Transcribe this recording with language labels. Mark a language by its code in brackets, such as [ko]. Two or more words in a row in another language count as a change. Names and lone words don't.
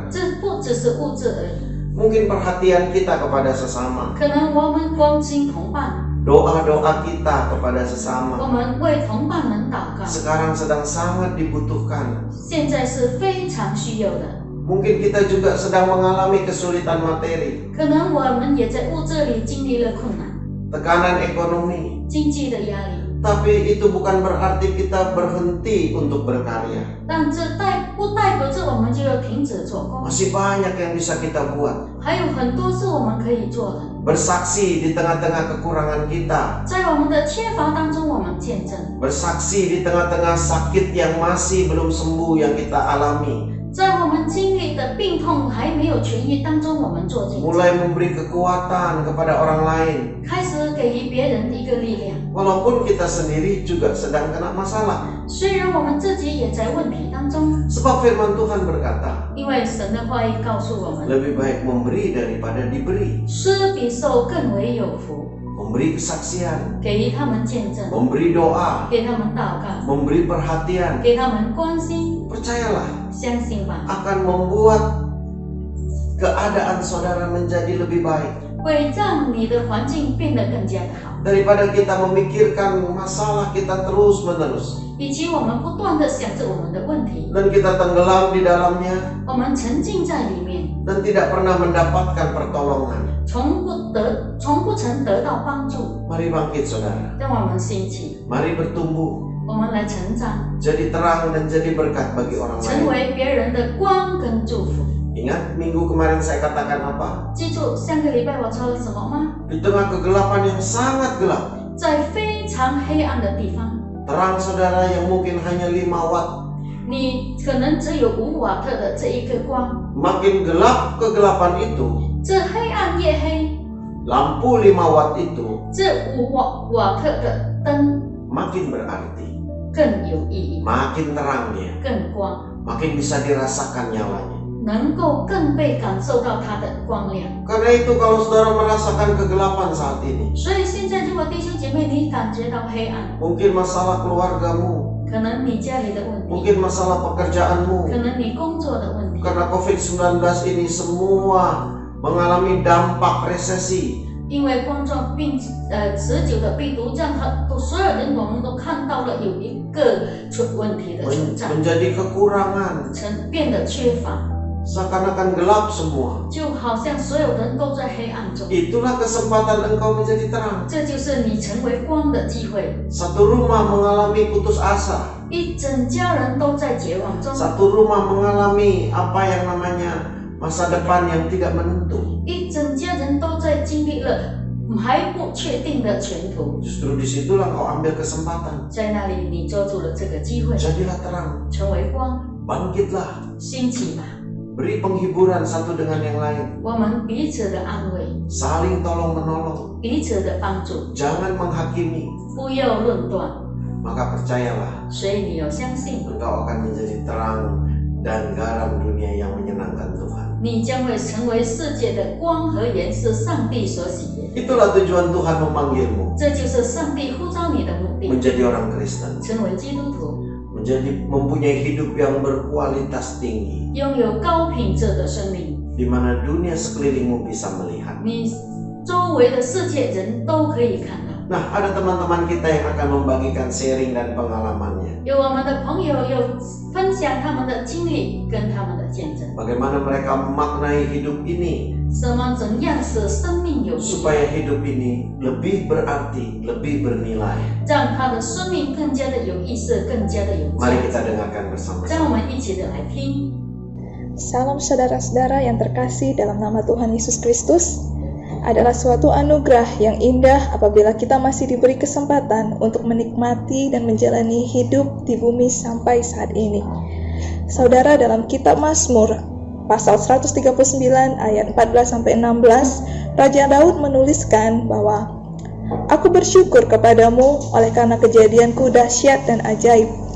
[zh] 这不只是物质而已， [id] Mungkin perhatian kita kepada sesama, [zh] 可能我们关心同伴， [id] doa-doa kita kepada [zh] 我 [id] sesama, [zh] 们为同伴们祷告， [id] sekarang sedang sangat dibutuhkan. [zh] 现在是非常需要的。 [id] Mungkin kita juga sedang mengalami kesulitan materi, [zh] 可能我们也在物质里经历了困难， [id] tekanan ekonomi. [zh] 经济的压力， [id] Tapi itu bukan berarti kita berhenti untuk berkarya. [zh] 但这不代表着我们就要停止做工， [id] Masih banyak yang bisa kita buat. [zh] 还有很多是我们可以做的。 [id] Bersaksi di tengah-tengah kekurangan kita. [zh] 在我们的缺乏当中，我们见证； [id] Bersaksi di tengah-tengah sakit yang masih belum sembuh yang kita alami. [zh] 在我们经历的病痛还没有痊愈当中，我们做见证， [id] mulai memberi kekuatan kepada orang lain. [zh] 开始给予别人一个力量。 [id] Walaupun kita sendiri juga sedang kena masalah. [zh] 虽然我们自己也在问题当中， [id] Sebab firman Tuhan berkata, [zh] 因为神的话语告诉我们， [id] lebih baik memberi daripada diberi. [zh] 施比受更为有福。 [id] Memberi kesaksian, [zh] 给予他们见证， [id] memberi doa, [zh] 给他们祷告， [id] memberi perhatian. [zh] 给他们关心， [id] Percayalah, [zh] 相信吧， [id] akan membuat keadaan saudara menjadi lebih baik. [zh] 会让你的环境变得更加的好。 [id] Daripada kita memikirkan masalah kita terus-menerus. [zh] 与其我们不断的想着我们的问题， [id] Dan kita tenggelam di dalamnya [zh] 我们沉浸在里面， [id] dan tidak pernah mendapatkan pertolongan. [zh] 从不曾得到帮助。 [id] Mari bangkit saudara. [zh] 让我们兴起， [id] Mari bertumbuh. [zh] 我们来成长， [id] Jadi terang dan jadi berkat bagi orang [zh] 成 [id] lain. [zh] 为别人的光跟祝福。 [id] Ingat minggu kemarin saya katakan apa? [zh] 记住上个礼拜我说了什么吗？ [id] Di tengah kegelapan yang sangat gelap. [zh] 在非常黑暗的地方， [id] Terang saudara yang mungkin hanya 5 watt. [zh] 你可能只有5瓦特的这一个光， [id] Makin gelap kegelapan itu, [zh] 这黑暗越黑， [id] lampu 5 watt itu [zh] 这瓦特的灯 [id] makin berarti. [zh] 更有意义， [id] Makin terangnya, [zh] 更光， [id] makin bisa dirasakan nyalanya. [zh] 能够更被感受到它的光亮。 [id] Karena itu kalau saudara merasakan kegelapan saat ini, [zh] 所以现在如果弟兄姐妹你感觉到黑暗， [id] mungkin masalah keluargamu, [zh] 可能你家里的问题， [id] mungkin masalah pekerjaanmu, [zh] 可能你工作的问题， [id] karena COVID-19 ini semua mengalami dampak resesi. [zh] 因为冠状病持久的病毒，让所有人我们都看到了有一个问题的存在， [id] menjadi kekurangan, [zh] 变得缺乏， [id] seakan-akan gelap semua. [zh] 就好像所有人都在黑暗中。 [id] Itulah kesempatan engkau menjadi terang. [zh] 这就是你成为光的机会。 [id] Satu rumah mengalami putus asa. [zh] 一整家人都在绝望中， [id] Satu rumah mengalami apa yang namanya masa depan yang tidak menentu. [zh] 一整家人都在经历了还不确定的前途。 [id] Justru disitulah kau ambil kesempatan. [zh] 在那里，你抓住了这个机会， [id] Jadilah terang. [zh] 成为光， [id] Bangkitlah. [zh] 兴起吧。 [id] Beri penghiburan satu dengan yang lain. [zh] 我们彼此的安慰， [id] Saling tolong menolong. [zh] 彼此的帮助， [id] Jangan menghakimi. [zh] 不要论断。 [id] Maka percayalah, [zh] 所以你要相信， [id] engkau akan menjadi terang dan garam dunia yang menyenangkan Tuhan. [zh] 你将会成为世界的光和盐，是上帝所喜悦的。 [id] Itulah tujuan Tuhan memanggilmu [zh] 这就是上帝呼召你的目的， [id] menjadi orang Kristen, [zh] 成为基督徒， [id] mempunyai hidup yang berkualitas tinggi, [zh] 拥有高品质的生命。 [id] di mana dunia sekelilingmu bisa melihat. [zh] 你周围的世界人都可以看到。 [id] Nah, ada teman-teman kita yang akan membagikan sharing dan pengalamannya. [zh] 有我们的朋友有分享他们的经历跟他们的见证， [id] Bagaimana mereka memaknai hidup ini [zh] 怎样使生命有意义， [id] supaya hidup ini lebih berarti, lebih bernilai. [zh] 让他的生命更加的有意思，更加的有价 [id] Mari [zh] 值。 [id] kita dengarkan bersama-sama. [zh] 让我们一起的来听。 [id] Salam saudara-saudara yang terkasih dalam nama Tuhan Yesus Kristus. Adalah suatu anugerah yang indah apabila kita masih diberi kesempatan untuk menikmati dan menjalani hidup di bumi sampai saat ini. Saudara, dalam kitab Mazmur pasal 139 ayat 14-16, Raja Daud menuliskan bahwa Aku bersyukur kepadamu oleh karena kejadianku dahsyat dan ajaib.